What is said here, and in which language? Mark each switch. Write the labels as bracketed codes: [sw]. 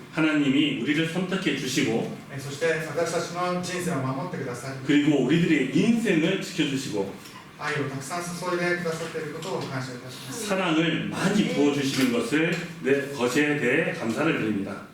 [ko] 하나님이 우리를 선택해 주시고 [ja] そして私たちの人生を守ってくださり、 [ko] 그리고 우리들의 인생을 지켜주시고 [ja] 愛をたくさん注いでくださっていることを感謝いたします。 [ko] 사랑을 많이 부어주시는 것에 대해 감사를 드립니다.